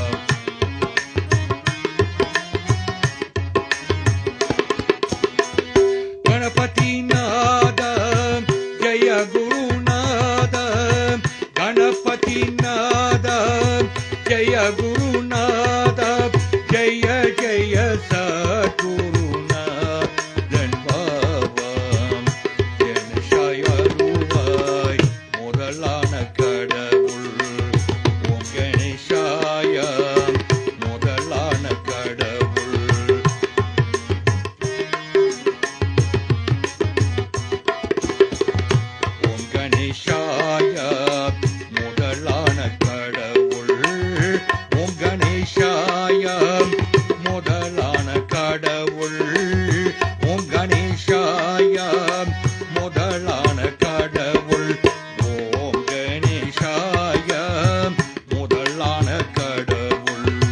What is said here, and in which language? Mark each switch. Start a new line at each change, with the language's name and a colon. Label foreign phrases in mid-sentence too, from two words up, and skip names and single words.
Sanskrit: गणपति नाद, जय गुरुनाद, गणपति नाद, जय गुरुनाद, जय जय सद्गुरुनादन् भवम्, गणेशाय
Tamil: முதலான கடவுள், ஓம் கணேசாய முதலான கடவுள். ஓம் கணேசாய முதலான கடவுள், ஓம் கணேசாய முதலான கடவுள், ஓம் கணேசாய முதலான கடவுள், ஓம் கணேசாய முதலான கடவுள்.